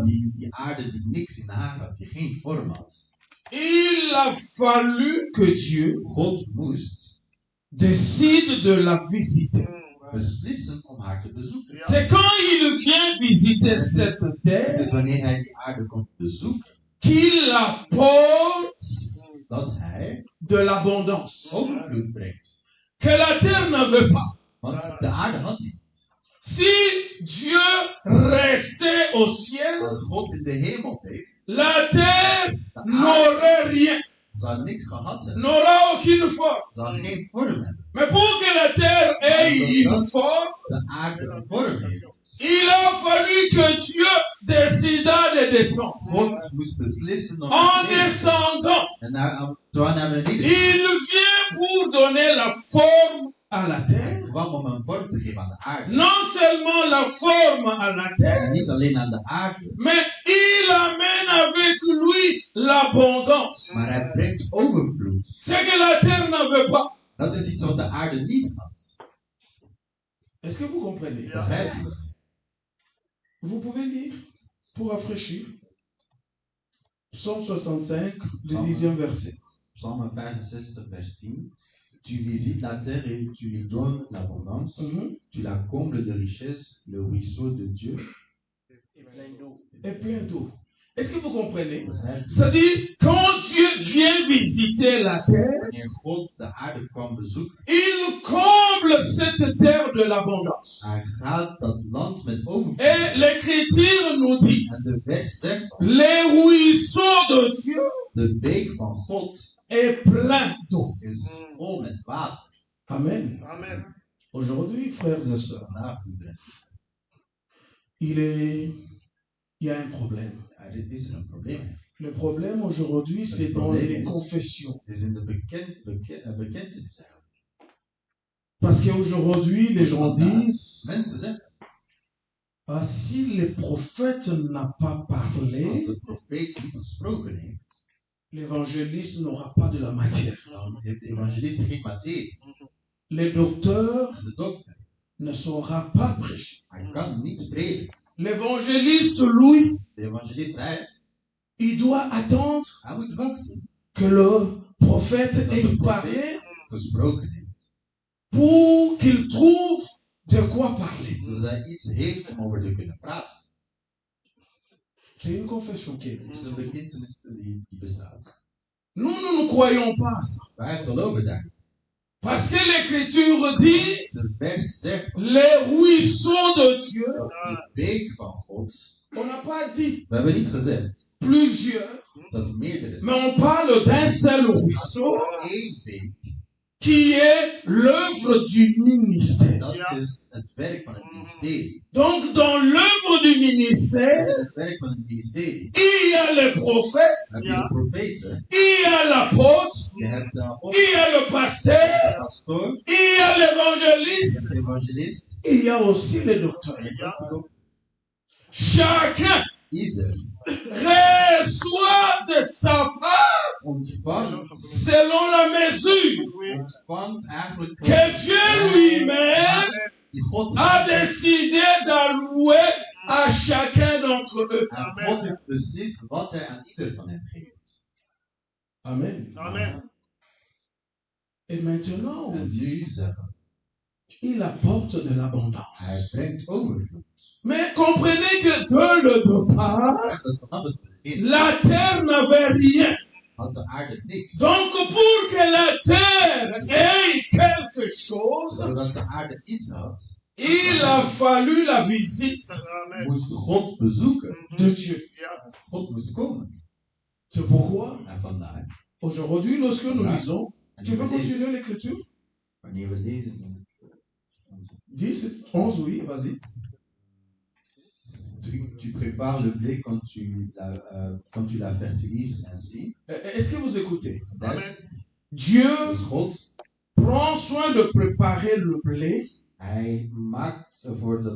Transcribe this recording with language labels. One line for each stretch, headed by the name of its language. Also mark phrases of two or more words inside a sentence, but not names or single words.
Dutch: Die aarde die niks in haar had, die geen vorm had.
French: il a fallu que Dieu
Dutch: God moest
French: décide de la visiter.
Dutch: beslissen om haar te bezoeken.
French: C'est quand il vient visiter cette
Dutch: Het
French: terre
Dutch: is wanneer hij die aarde komt bezoeken,
French: qu'il apporte
Dutch: dat hij
French: de l'abondance
Dutch: overvloed brengt.
French: que la terre n'avait pas.
Dutch: Want de aarde had hij niet.
French: Si Dieu restait au ciel,
Dutch: Als God in de hemel bleef,
French: la terre n'aurait rien,
Dutch: zou niks gehad hebben.
French: n'aura aucune forme.
Dutch: Zou geen vorm hebben.
French: Mais pour que la terre ait une forme,
Dutch: De aarde een vorm heeft.
French: il a fallu que Dieu décida de descendre.
Dutch: God moest beslissen om En te leven.
French: descendant,
Dutch: En toen hij naar beneden
French: il vient pour donner la forme à la terre.
Dutch: kwam om een vorm te geven aan de aarde.
French: Non seulement la forme à la
Dutch: En
French: terre,
Dutch: niet alleen aan de aarde,
French: mais il amène avec lui l'abondance.
Dutch: maar hij brengt overvloed.
French: Ce que la terre n'avait pas.
Dutch: Dat is iets wat de aarde niet had.
French: Est-ce que vous comprenez?
Dutch: Begrijp je?
French: Vous pouvez lire pour rafraîchir. Psaume 65, le 10e verset.
Dutch: Psalm 65, vers 10.
French: Tu visites la terre et tu lui donnes l'abondance. Tu la combles de richesses, le ruisseau de Dieu. Et plein d'eau. Est-ce que vous comprenez?
Dutch: Begrijp je?
French: C'est-à-dire, quand Dieu vient visiter la terre,
Dutch: Wanneer God de aarde kwam bezoeken,
French: il comble cette terre de l'abondance.
Dutch: hij gaat dat land met overvloed.
French: Et l'Écriture nous dit,
Dutch: En de vers zegt ons,
French: les ruisseaux de Dieu
Dutch: de beek van God
French: est plein d'eau.
Dutch: is vol met water.
French: Amen.
Dutch: Amen.
French: Aujourd'hui, frères et sœurs,
Dutch: Vandaag, broeders en zusters,
French: il y a un problème.
Dutch: Er is een probleem.
French: Le problème aujourd'hui, c'est dans les confessions.
Dutch: Het is in de bekentenis eigenlijk.
French: Parce qu'aujourd'hui, les gens disent,
Dutch: Mensen zeggen,
French: ah, si le prophète n'a pas parlé,
Dutch: als de profeet niet gesproken heeft,
French: l'évangéliste n'aura pas de la matière.
Dutch: dan heeft de evangelist geen materie.
French: Le docteur
Dutch: En de dokter,
French: ne saura pas prêcher.
Dutch: hij kan niet prediken.
French: L'évangéliste, lui,
Dutch: De evangelist,
French: il doit attendre
Dutch: hij moet wachten
French: que le prophète
Dutch: dat de
French: ait
Dutch: profeet
French: parlé
Dutch: gesproken heeft.
French: pour qu'il trouve de quoi parler.
Dutch: Zodat hij iets heeft om over te kunnen praten.
French: C'est une confession qui
Dutch: Het is
French: existe.
Dutch: een bekentenis die bestaat.
French: Nous ne croyons pas à ça.
Dutch: Wij geloven daar niet.
French: Parce que l'Écriture dit,
Dutch: De vers zegt
French: les ruisseaux de Dieu,
Dutch: dat de beek van God.
French: on n'a pas dit
Dutch: We hebben niet gezegd
French: plusieurs,
Dutch: dat er meerdere
French: mais
Dutch: zijn.
French: on parle d'un seul ruisseau
Dutch: Eén beek,
French: qui est l'œuvre du ministère.
Dutch: dat is het werk van het ministerie.
French: Donc, dans l'œuvre du
Dutch: Dat is
French: ministère,
Dutch: het werk van het ministerie.
French: il y a les prophètes,
Dutch: Dan heb je de profeten,
French: il y a l'apôtre,
Dutch: je hebt de apostel,
French: il y a le pasteur,
Dutch: de pastoor,
French: il y a
Dutch: je hebt
French: l'évangéliste,
Dutch: de evangelist,
French: il y a aussi le docteur.
Dutch: en je hebt de dokter.
French: Chacun
Dutch: Ieder
French: reçoit de sa part
Dutch: ontvangt
French: selon la mesure
Dutch: eigenlijk
French: que Dieu lui-même
Dutch: die God
French: a décidé d'allouer à chacun d'entre eux.
Dutch: en God heeft beslist wat hij aan ieder van hen geeft.
French: Amen.
Dutch: Amen.
French: Et maintenant, on
Dutch: En
French: dit,
Dutch: nu zeggen,
French: il apporte de
Dutch: hij
French: l'abondance.
Dutch: brengt overvloed.
French: Mais comprenez que dès le départ,
Dutch: Dat vanaf het begin
French: la terre n'avait rien.
Dutch: had de aarde niks.
French: Donc pour que la terre ait quelque chose,
Dutch: Zodat de aarde iets had,
French: il a fallu la visite Amen.
Dutch: moest God bezoeken.
French: de Dieu.
Dutch: Ja. God moest komen.
French: C'est pourquoi,
Dutch: En vandaar,
French: aujourd'hui, lorsque nous lisons, tu peux
Dutch: wanneer we lezen,
French: continuer l'écriture?
Dutch: wanneer we lezen dan- 10, 11,
French: oui, vas-y. tu prépares le blé quand tu la fertilises ainsi. Est-ce que vous écoutez? Amen. Dieu
Dutch: Dus God,
French: prend soin de préparer le blé.
Dutch: hij maakt ervoor dat